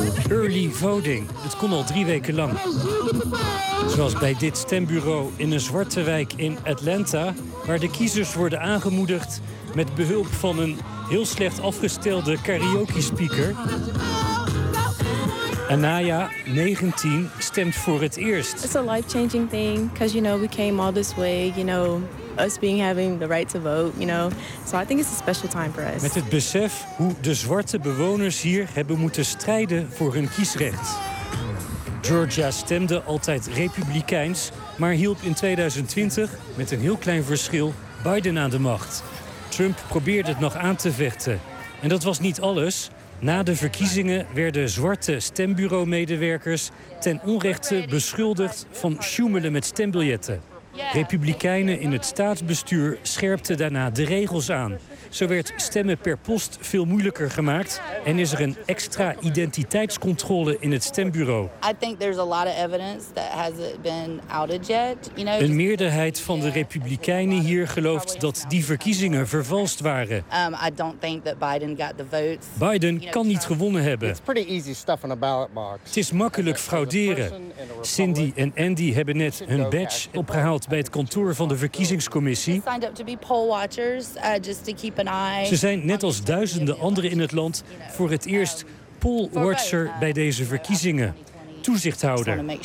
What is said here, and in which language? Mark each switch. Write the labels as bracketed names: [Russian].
[English] Early voting. [Dutch] Het kon al 3 weken lang. Zoals bij dit stembureau in een zwarte wijk in Atlanta, waar de kiezers worden aangemoedigd met behulp van een heel slecht afgestelde karaoke-speaker. Anaya, 19, stemt voor het eerst. [English] It's a life-changing thing, because you know we came all this way, you know. Us being having the right to vote, you know. So I think it's a special time for us. [Dutch] Met het besef hoe de zwarte bewoners hier hebben moeten strijden voor hun kiesrecht. Georgia stemde altijd republikeins, maar hielp in 2020 met een heel klein verschil Biden aan de macht. Trump probeerde het nog aan te vechten. En dat was niet alles. Na de verkiezingen werden zwarte stembureau-medewerkers ten onrechte beschuldigd van sjoemelen met stembiljetten. Republikeinen in het staatsbestuur scherpten daarna de regels aan. Zo werd stemmen per post veel moeilijker gemaakt en is er een extra identiteitscontrole in het stembureau. [English] I think there's a lot of evidence that hasn't been outed yet. You know, [Dutch] een meerderheid van de republikeinen hier gelooft dat die verkiezingen vervalst waren. [English] I don't think that Biden got the votes. [Dutch] Biden kan niet gewonnen hebben. [English] It's pretty easy stuff in a ballot box. [Dutch] Het is makkelijk frauderen. Cindy en Andy hebben net hun badge opgehaald bij het kantoor van de verkiezingscommissie. [English] Signed up to be poll watchers just to keep. [Dutch] Ze zijn net als duizenden anderen in het land voor het eerst poll watcher bij deze verkiezingen. Toezichthouder.